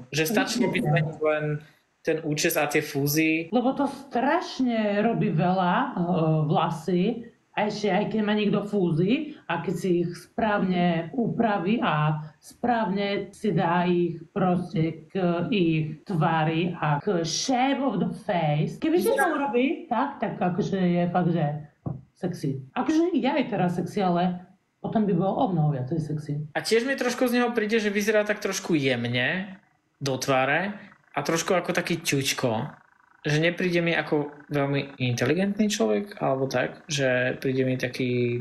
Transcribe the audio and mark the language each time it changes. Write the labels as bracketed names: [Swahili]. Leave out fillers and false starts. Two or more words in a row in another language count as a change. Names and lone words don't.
[Slovak] Že stačilo by zmeniť len ten účes a tie fúzy. Lebo to strašne robí veľa vlasy, a ešte aj keď má niekto fúzy a keď si ich správne upraví a správne si dá ich proste k ich tvári a k [English] shape of the face. [Slovak] Kebyže to urobí, tak akože je fakt, že sexy. Akože ja je teraz sexy, ale potom by bol o mnoho viacej sexy. A tiež mi trošku z neho príde, že vyzerá tak trošku jemne do tváre a trošku ako taký ťučko. Že nepríde mi ako veľmi inteligentný človek, alebo tak, že príde mi taký...